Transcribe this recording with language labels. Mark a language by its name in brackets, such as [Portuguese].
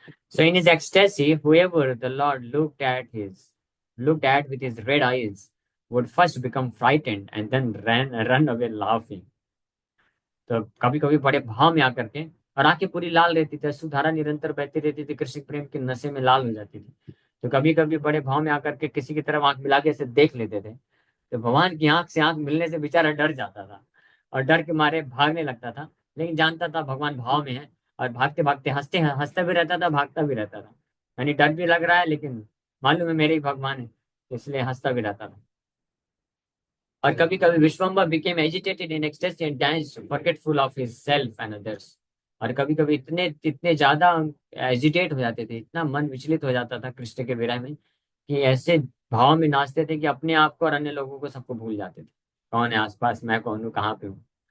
[English] So in his ecstasy, whoever the Lord looked at with his red eyes would first become frightened and then run away laughing. [Hindi] तो कभी कभी बड़े भाव में आकर के, और आंखें पूरी लाल रहती थी, सुधारा निरंतर बहती रहती थी, कृष्ण प्रेम के नशे में लाल हो जाती थी। तो कभी कभी बड़े भाव में आकर के किसी की तरफ आंख मिला के ऐसे देख लेते थे, तो भगवान की आंख से आंख मिलने से बेचारा डर जाता था और डर के मारे भागने लगता था, लेकिन जानता था भगवान भाव में है, और भागते भागते हंसते हंसता भी रहता था, भागता भी रहता था। यानी डर भी लग रहा है लेकिन मालूम है मेरे ही भगवान है, तो इसलिए हंसता भी रहता था। और कभी कभी [English] Vishwambhar became agitated in ecstasy and danced forgetful of his self and others. [Hindi] और कभी कभी इतने इतने ज्यादा एजिटेट हो जाते थे, इतना मन विचलित हो जाता था कृष्ण के विरह में कि ऐसे भाव में नाचते थे कि अपने आप को और अन्य लोगों को सबको भूल जाते थे, कौन है आसपास, मैं कौन हूँ, कहाँ पे हूँ।